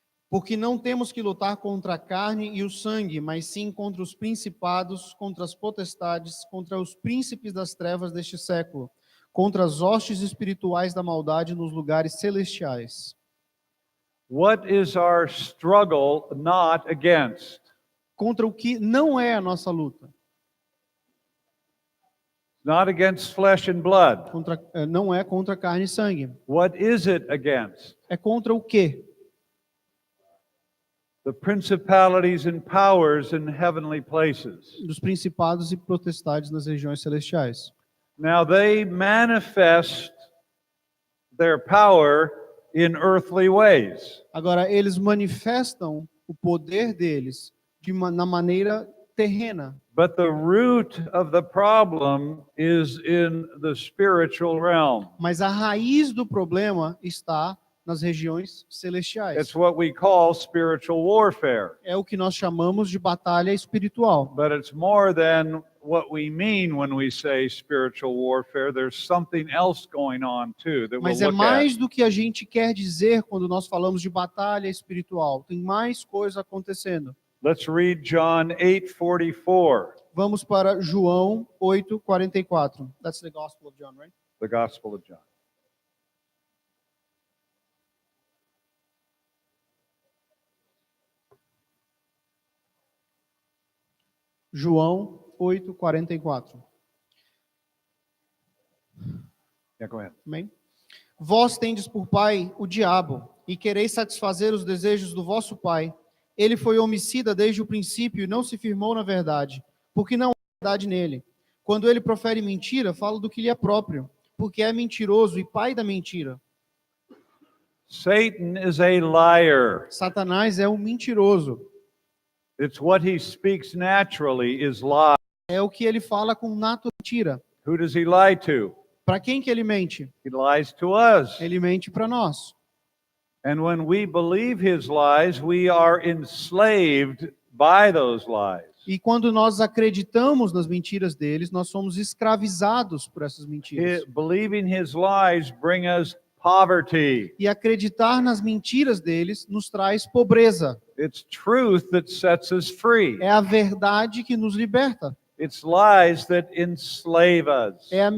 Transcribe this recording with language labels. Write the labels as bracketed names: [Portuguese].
[Portuguese] Porque não temos que lutar contra a carne e o sangue, mas sim contra os principados, contra as potestades, contra os príncipes das trevas deste século, contra as hostes espirituais da maldade nos lugares celestiais. [English] What is our struggle not against? [Portuguese] Contra o que não é a nossa luta. [English] Not against flesh and blood. [Portuguese] Não é contra carne e sangue. [English] What is it against? [Portuguese] É contra o quê? [English] The principalities and powers in heavenly places. [Portuguese] Dos principados e potestades nas regiões celestiais. [English] Now they manifest their power in earthly ways. [Portuguese] Agora, eles manifestam o poder deles na maneira terrena. [English] But the root of the problem is in the spiritual realm. [Portuguese] Mas a raiz do problema está nas regiões celestiais. [English] It's what we call spiritual warfare. [Portuguese] É o que nós chamamos de batalha espiritual. [English] But it's more than what we mean when we say spiritual warfare. There's something else going on too that we'll [Portuguese] Mas é [English] look [Portuguese] mais [English] at. [Portuguese] do que a gente quer dizer quando nós falamos de batalha espiritual. Tem mais coisa acontecendo. [English] Let's read John 8:44. [Portuguese] Vamos para João 8:44. [English] That's the Gospel of John, right? The Gospel of John. [Portuguese] João 8:44. [English] Yeah, go ahead. [Portuguese] Amém? Vós tendes por pai o diabo, e quereis satisfazer os desejos do vosso pai. Ele foi homicida desde o princípio e não se firmou na verdade, porque não há verdade nele. Quando ele profere mentira, fala do que lhe é próprio, porque é mentiroso e pai da mentira. [English] Satan is a liar. [Portuguese] Satanás é um mentiroso. [English] It's what he speaks naturally is lie. [Portuguese] É o que ele fala com mentira. [English] Who does he lie to? [Portuguese] Para quem que ele mente? [English] He lies to us. [Portuguese] Ele mente para nós. [English] And when we believe his lies, we are enslaved by those lies. [Portuguese] E quando nós acreditamos nas mentiras deles, nós somos escravizados por essas mentiras. [English] Believing his lies bring us poverty. [Portuguese] E acreditar nas mentiras deles nos traz pobreza. [English] It's truth that sets us free. [Portuguese] É a verdade que nos liberta. [English] It's lies that enslave us.